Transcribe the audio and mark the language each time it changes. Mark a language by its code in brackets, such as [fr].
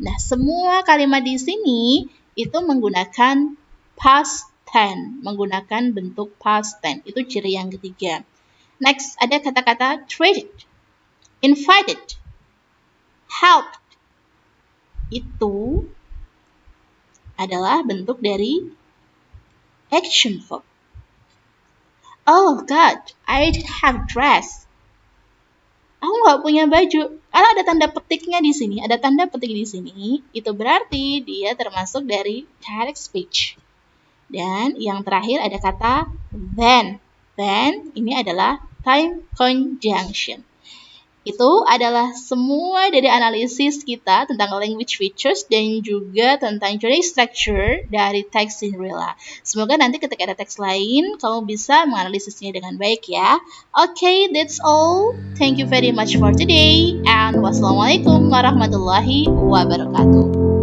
[id] Nah, semua kalimat di sini itu menggunakan past tense, menggunakan bentuk past tense. Itu ciri yang ketiga. Next, ada kata-kata treated, invited, helped. Itu adalah bentuk dari action verb. [en] Oh God, I didn't have dress. [id] Aku nggak punya baju. Kalau ada tanda petiknya di sini, ada tanda petik di sini, itu berarti dia termasuk dari direct speech. Dan yang terakhir ada kata then. Then ini adalah time conjunction. Itu adalah semua dari analisis kita tentang language features dan juga tentang journey structure dari teks Cinderella. Semoga nanti ketika ada teks lain, kamu bisa menganalisisnya dengan baik ya. [en] Okay, that's all. Thank you very much for today. And [ar] wassalamualaikum warahmatullahi wabarakatuh.